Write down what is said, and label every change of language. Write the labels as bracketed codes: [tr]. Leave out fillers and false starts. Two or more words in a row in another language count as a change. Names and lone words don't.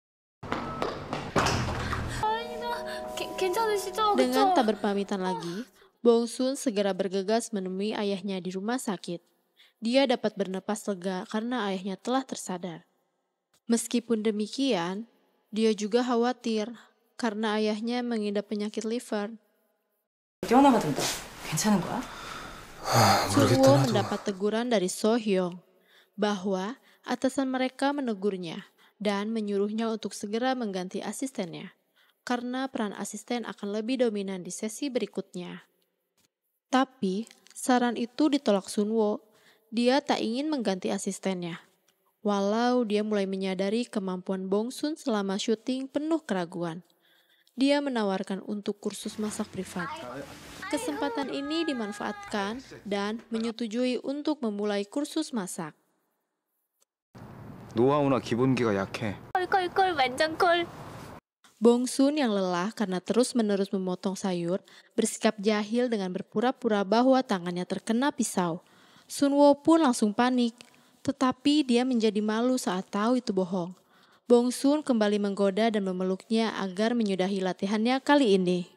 [id] Dengan tak berpamitan lagi, Bong Sun segera bergegas menemui ayahnya di rumah sakit. Dia dapat bernapas lega karena ayahnya telah tersadar. Meskipun demikian, dia juga khawatir karena ayahnya mengidap penyakit liver. [ko] 뛰어나가던데. 괜찮은 거야? [id] Sunwoo mendapat teguran dari So Hyung bahwa atasan mereka menegurnya dan menyuruhnya untuk segera mengganti asistennya karena peran asisten akan lebih dominan di sesi berikutnya. Tapi saran itu ditolak Sunwoo. Dia tak ingin mengganti asistennya. Walau dia mulai menyadari kemampuan Bong Sun selama syuting penuh keraguan. Dia menawarkan untuk kursus masak privat. Kesempatan ini dimanfaatkan dan menyetujui untuk memulai kursus masak. [ko] 노하우나 기본기가 약해. 콜콜콜 완전 콜. [id] Bong Sun yang lelah karena terus-menerus memotong sayur, bersikap jahil dengan berpura-pura bahwa tangannya terkena pisau. Sunwoo pun langsung panik, tetapi dia menjadi malu saat tahu itu bohong. Bong Sun kembali menggoda dan memeluknya agar menyudahi latihannya kali ini.